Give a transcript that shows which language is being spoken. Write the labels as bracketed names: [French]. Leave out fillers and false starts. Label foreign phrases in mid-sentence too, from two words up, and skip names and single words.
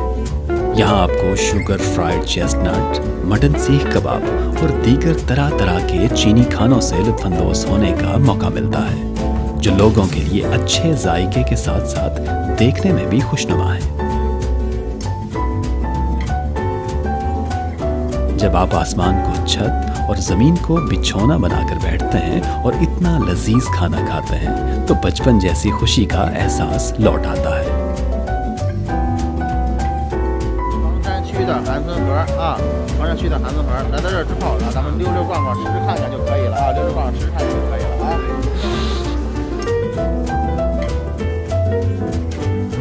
[Hindi] यहाँ आपको [English] sugar fried chestnut, [Hindi] मटन सीख कबाब और दीगर तरह तरह के चीनी खानों से लुत्फानंदोज होने का मौका मिलता है, जो लोगों के लिए अच्छे जायके के साथ साथ देखने में भी खुशनुमा है। जब आप आसमान को छत और जमीन को बिछौना बनाकर बैठते हैं और इतना लजीज खाना खाते हैं तो बचपन जैसी खुशी का एहसास लौट आता है। [Chinese] 的韩森盒啊，黄山区的韩森盒，来到这儿之后，咱们溜溜逛逛，吃吃看看就可以了啊，溜溜逛逛，吃吃看看就可以了啊。